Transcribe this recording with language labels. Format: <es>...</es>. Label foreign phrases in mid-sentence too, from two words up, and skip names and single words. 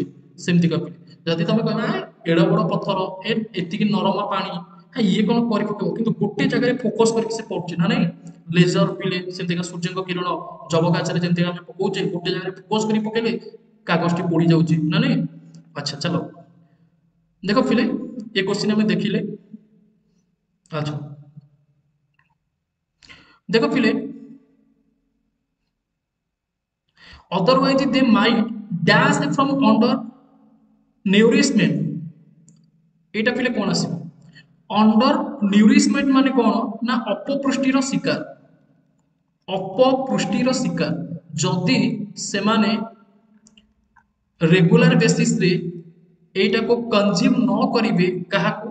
<or>ସେମିତି କପି ଯଦି ତମେ କହିବା ଏଡ ବଡ ପଥର, ଏତିକି ନରମ ପାଣି, ଇଏ କଣ କରି ପକେଇବ, କିନ୍ତୁ ଗୋଟେ ଜାଗାରେ ଫୋକସ କରିକି ସେ ପଡୁଛି ନା ନାଇଁ? ଲେଜର ପିଲେ ସେମିତିକା ସୂର୍ଯ୍ୟଙ୍କ କିରଣ ଯବକାଚରେ ଯେମିତି ଆମେ ପକଉଛେ, ଗୋଟେ ଜାଗାରେ ଫୋକସ କରି ପକେଇଲେ କାଗଜଟି ପୋଡି ଯାଉଛି ନା ନାଇଁ? ଆଚ୍ଛା ଚାଲ ଦେଖ ପିଲେ, ଏ କୋଶ୍ଚିନ୍ ଆମେ ଦେଖିଲେ। ଆଚ୍ଛା ଦେଖୋ ପିଲେ,</or> <en>otherwise they might dash from under nourishment।</en> <or>ଏଇଟା ପିଲେ କଣ ଆସିବ?</or> <en>under nourishment</en> <or>ମାନେ କଣ? ନା ଅପପୃଷ୍ଟିର ଶିକାର। ଅପପୃଷ୍ଟିର ଶିକାର ଯଦି ସେମାନେ</or> <en>regular basisରେ</en> <or>ଏଇଟାକୁ କନଜ୍ୟୁମ ନ କରିବେ, କାହାକୁ?</or>